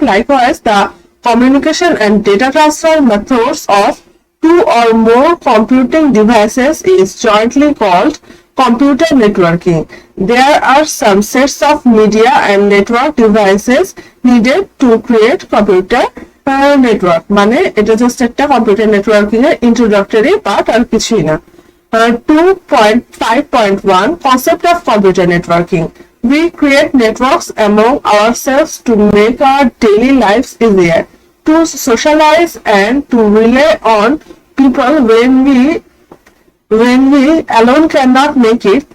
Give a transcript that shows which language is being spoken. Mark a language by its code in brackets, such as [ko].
[en] Likewise, the communication and data transfer methods of two or more computing devices is jointly called computer networking. There are some sets of media and network devices needed to create computer network. [bn] মানে এটা just একটা computer networking এর introductory part আর কিছুই না। [en] 2.5.1 Concept of computer networking. We create networks among ourselves to make our daily lives easier, to socialize and to rely on people when we alone cannot make it.